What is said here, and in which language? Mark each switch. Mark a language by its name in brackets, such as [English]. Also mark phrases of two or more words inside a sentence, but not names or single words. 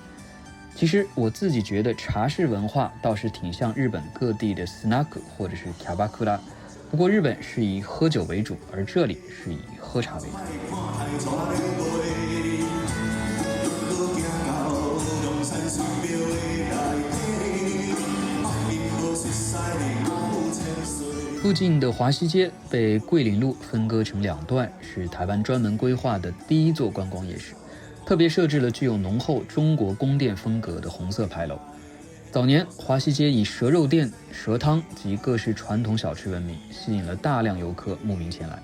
[Chinese] 其實我自己覺得茶室文化倒是挺像日本各地的 snack 或者是 kyabakura， 不過日本是以喝酒為主，而這裡是以喝茶為主。附近的華西街被桂林路分割成2段，是台灣專門規劃的第一座觀光夜市，特別設置了具有濃厚中國宮殿風格的紅色牌樓。早年華西街以蛇肉店、蛇湯及各式傳統小吃聞名，吸引了大量遊客慕名前來。